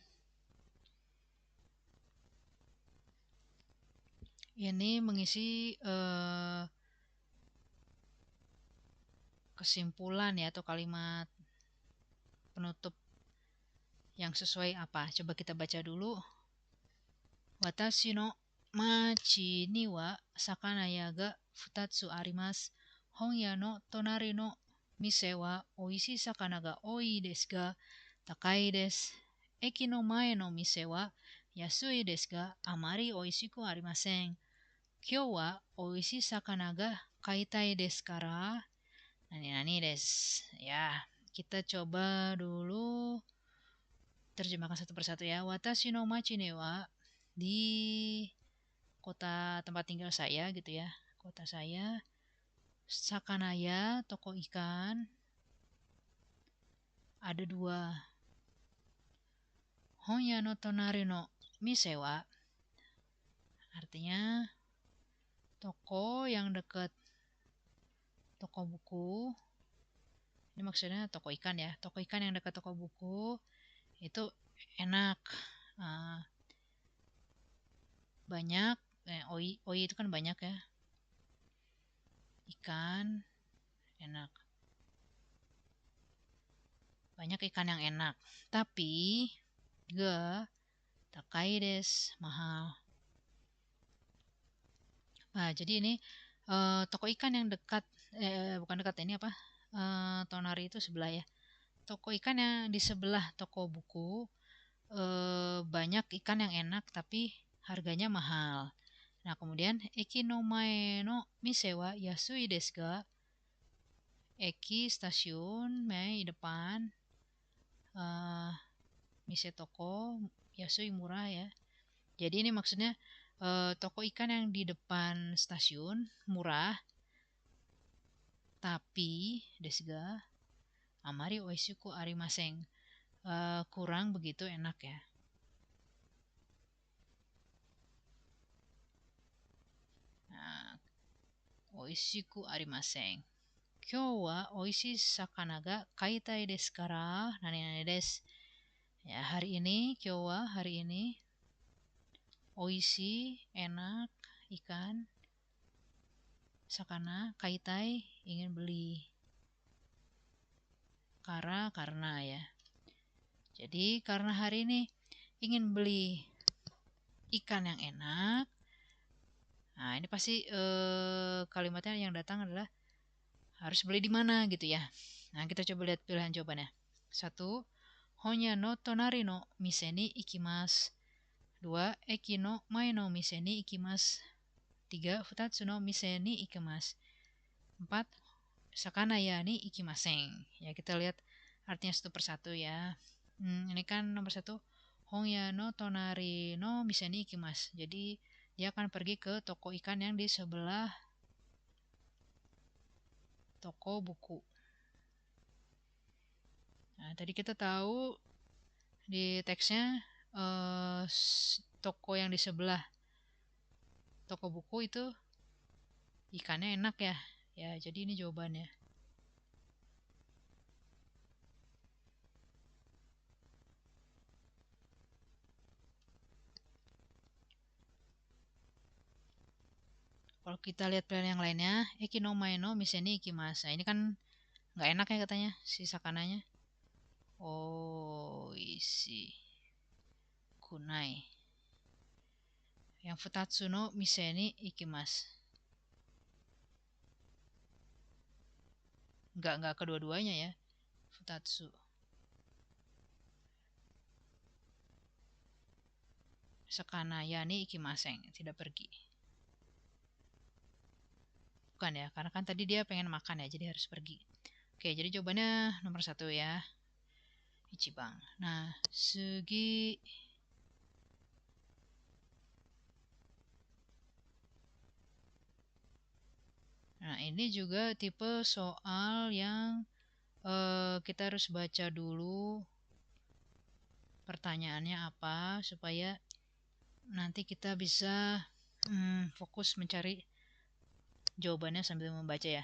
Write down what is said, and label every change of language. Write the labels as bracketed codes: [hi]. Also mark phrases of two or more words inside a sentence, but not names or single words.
[id] Ini mengisi kesimpulan ya, atau kalimat penutup yang sesuai apa. Coba kita baca dulu. [ja] 私の町には魚屋が二つあります. 本屋の隣の店はおいしい魚が多いですが高いです. 駅の前の店は安いですがあまりおいしくありません. 今日はおいしい魚が買いたいですから. 何です. [id] Ya, kita coba dulu terjemahkan satu persatu ya. [ja] 私の町ねは, [id] di kota tempat tinggal saya gitu ya. Kota saya, sakanaya, toko ikan, ada 2. [ja] 本屋の隣の店は, [id] artinya toko yang dekat toko buku. Ini maksudnya toko ikan ya. Toko ikan yang dekat toko buku itu enak. Banyak, oi itu kan banyak ya. Ikan enak. Banyak ikan yang enak. [ja] Tapi が高いです, [id] mahal. Nah, jadi ini toko ikan yang dekat, bukan dekat, ini apa? Tonari itu sebelah ya. Toko ikan yang di sebelah toko buku, banyak ikan yang enak tapi harganya mahal. Nah, kemudian [ja] 駅の前の店は安いですが. [id] Eki stasiun, mae depan, mise toko, yasui murah ya. Jadi ini maksudnya toko ikan yang di depan stasiun murah, tapi [ja] ですがあまりおいしくありません, [id] kurang begitu enak ya. [ja] Nah, おいしくありません. 今日はおいしい魚が買いたいですから、何です. [id] Ya, hari ini, [ja] 今日は [id] hari ini, oishii enak, ikan. [ja] 魚、買いたい, [id] ingin beli. Kara, karena ya. Jadi karena hari ini ingin beli ikan yang enak. Nah, ini pasti kalimatnya yang datang adalah harus beli di mana gitu ya. Nah, kita coba lihat pilihan jawabannya. 1. [ja] 本屋の隣の店に行きます. 2. 駅の前の店に行きます. 3. 二つの店に行きます. 4. 魚屋に行きません. [id] Ya, kita lihat artinya satu persatu ya. Ini kan nomor 1. [ja] 本屋の隣の店に行きます. [id] Jadi dia akan pergi ke toko ikan yang di sebelah toko buku. Nah, tadi kita tahu di teksnya toko yang di sebelah toko buku itu ikannya enak ya. Ya, jadi ini jawabannya. Kalau kita lihat pilihan yang lainnya, [ja] 駅の前の店に行きます. [id] Nah, ini kan nggak enak ya katanya si sakananya. [ja] Oh, おいしくない. Yang 二つの店に行きます. [id] Nggak kedua-duanya ya. Futatsu. [ja] 魚屋に行きません, [id] tidak pergi. Bukan ya, karena kan tadi dia pengen makan ya, jadi harus pergi. Oke, jadi jawabannya nomor 1 ya. Ichiban. Nah, sugi. Nah, ini juga tipe soal yang kita harus baca dulu pertanyaannya apa supaya nanti kita bisa fokus mencari jawabannya sambil membaca ya.